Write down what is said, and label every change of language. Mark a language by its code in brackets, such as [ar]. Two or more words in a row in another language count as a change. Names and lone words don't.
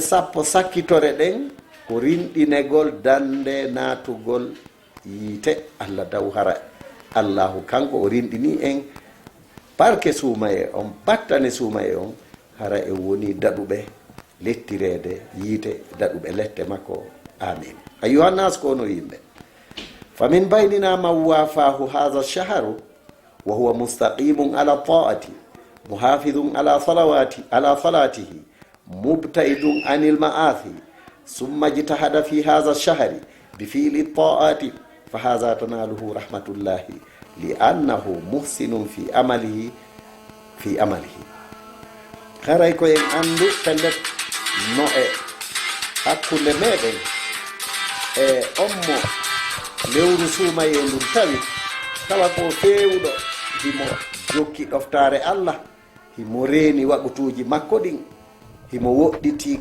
[ff] sappo sakkitore ɗen ko rinɗinegol dande natugol yiite allah taw hara allahu kanko o rinɗini en barke suumaye on battane suumaye on hara e woni daɗuɓe lettirede yiite daɗuɓe lette makko amin ayuhannas ko no yimɓe famin [ar] بيننا من وافاه هذا الشهر وهو مستقيم على الطاعة محافظ على صلاته مبتعد عن المعاصي ثم اجتهد في هذا الشهر بفعل الطاعة فهذا تناله رحمة الله لأنه محسن في عمله [ff] haray ko en andu pellet no e hakkunde meɗen e ommo lewru suumaye ndun tawa ko fewuɗo himo jokki ɗoftare allah himo reeni waɓutuji makko ɗin himo woɗɗiti